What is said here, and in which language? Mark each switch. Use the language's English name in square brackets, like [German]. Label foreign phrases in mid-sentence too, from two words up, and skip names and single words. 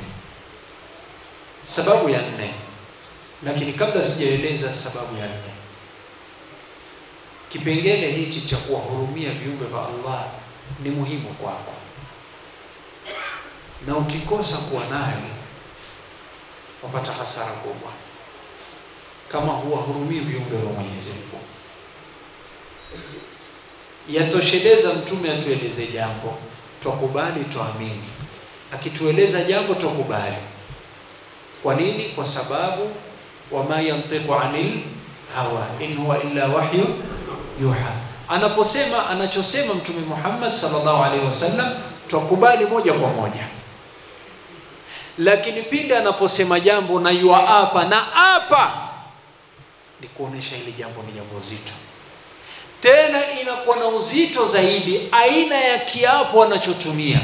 [Swahili] Sababu ya nne, lakini kabla sijaeleza sababu ya nne, kipengele hichi cha kuwahurumia viumbe vya Allah ni muhimu kwako, na ukikosa kuwa nayo wapata hasara kubwa, kama huwahurumii viumbe vya Mwenyezi Mungu. Yatosheleza mtume atueleze jambo, tukubali, tuamini. Akitueleza jambo tukubali. Kwa nini? Kwa sababu [Arabic] وما ينطق عن الهوى إن هو إلا وحي يوحى. [Swahili] Anaposema anachosema Mtume Muhammad [Arabic] صلى الله عليه وسلم [Swahili] tukubali moja kwa moja. Lakini pindi anaposema jambo na yuapa na apa, ni kuonesha ile jambo ni jambo zito. Tena inakuwa na uzito zaidi aina ya kiapo anachotumia.